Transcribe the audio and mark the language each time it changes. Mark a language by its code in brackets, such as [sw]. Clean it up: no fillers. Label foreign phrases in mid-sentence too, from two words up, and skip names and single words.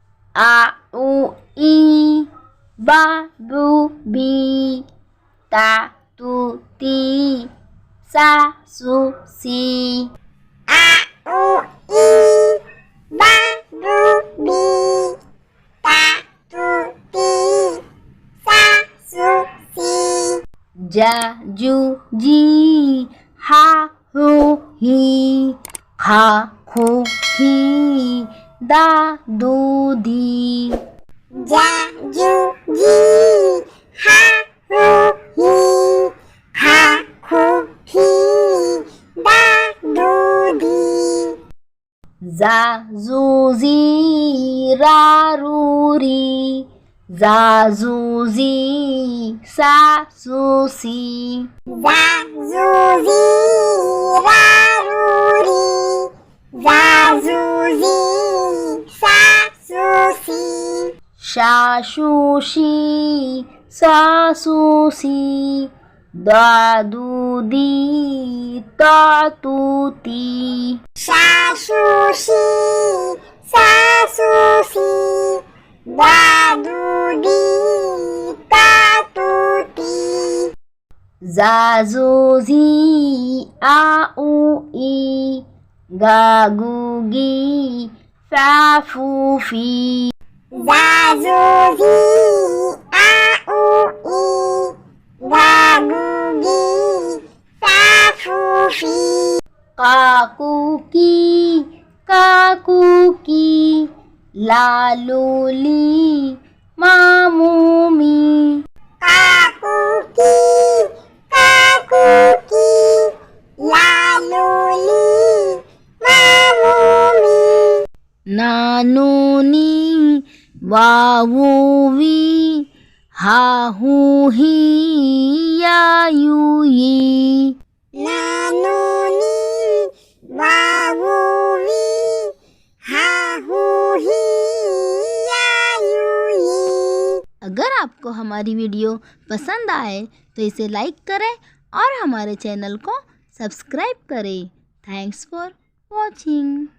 [hi] आ उ ई बा बू बी ता तू ती सा सु सी। आ उ ई बा बू बी ता तू ती सा सु सी। जा जू जी हा हू ही खा खू ही दा दू दी। जा जू जी हा हू ही खा खू ही दा दू दी। जा जू जी रा रू री जा जू जी सा सु सी। जा जू जी रा रू री जा जू जी सा सु सी। शा शू शी सा सु सी दा दू दी ता तू ती। शा शू शी सा सु सी दा दू दी ता तू ती। जा जू जी आ उ ई गा गू गी फा फू फी। जा जू जी आ उ ई गा गू गी फा फू फी। का कू की ला लू ली मा मू मी। काकू की ला लू ली मामू मी। नानू नी वावू वी हा हू ही या यू यी। नानू नी वावू वी हा हू ही या यू यी। अगर आपको हमारी वीडियो पसंद आए तो इसे लाइक करें और हमारे चैनल को सब्सक्राइब करें। [en] Thanks for watching.